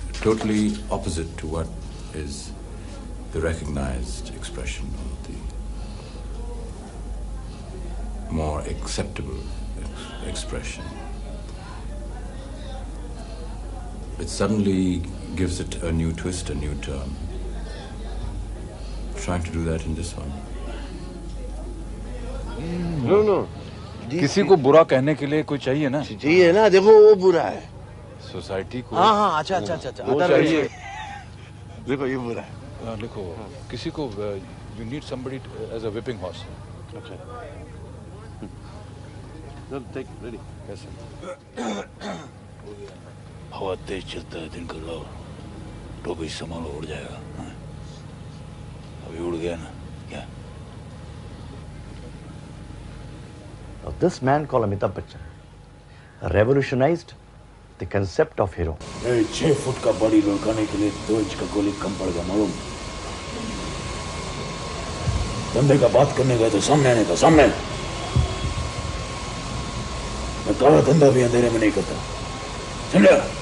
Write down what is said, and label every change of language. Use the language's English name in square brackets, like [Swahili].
[English] totally opposite to what is the recognized expression or the more acceptable expression. It suddenly gives it a new twist, a new turn. Trying to do that in this one. No. [Hindi] किसी को बुरा कहने के लिए कोई चाहिए ना? चाहिए ना, देखो वो बुरा है। सोसाइटी को। हाँ, अच्छा। वो चाहिए। देखो ये बुरा है। लिखो किसी को [English] you need somebody as a whipping horse. [Hindi] अच्छा। चल [English] take ready. [Hindi] कैसे? हवा तेज चलता है दिन का लाओ टोपी संभालो उड़ जाएगा अभी उड़ गया ना क्या [English] Now, this man called Amitabh Bachchan revolutionized the concept of hero. [Hindi] 6 foot का बॉडी लुढ़काने के लिए 2 इंच का गोली कम पड़ गया मालूम धंधे का बात करने गए तो सामने आने का सामने मैं काला धंधा भी अंधेरे में नहीं करता समझा